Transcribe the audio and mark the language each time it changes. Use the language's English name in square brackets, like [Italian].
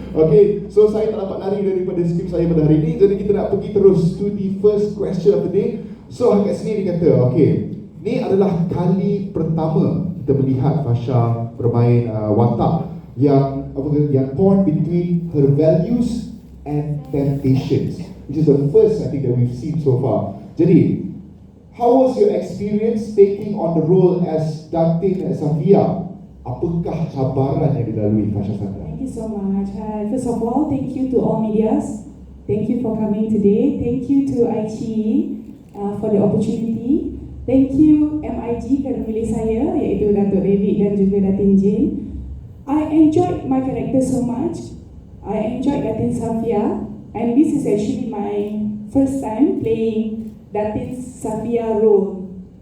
[Malay] Okay, so saya tak dapat lari daripada skrip saya pada hari ini. Jadi kita nak pergi terus [English] to the first question of the day. [Malay] So kat sini dia kata, okay, ni adalah kali pertama kita melihat Pasha bermain watak yang [English] torn between her values and temptations, which is the first I think that we've seen so far. Jadi, how was your experience taking on the role as Datin Safia? [Malay] Apakah cabaran yang dilalui Pasha Sanda? [English] Thank you so much. First of all, thank you to all medias. Thank you for coming today. Thank you to ICE for the opportunity. Thank you [Malay] MIG kerana memilih saya, iaitu Datuk David dan juga Datin Jane. [English] I enjoyed my character so much. I enjoyed Datin Safia, and this is actually my first time playing Datin Safia role.